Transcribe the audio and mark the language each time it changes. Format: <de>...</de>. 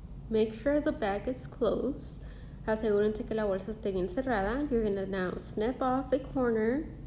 <en>Make sure the bag is closed.</en> <es>Asegúrense que la bolsa esté bien cerrada.</es> <en>You're gonna now snip off a corner.</en>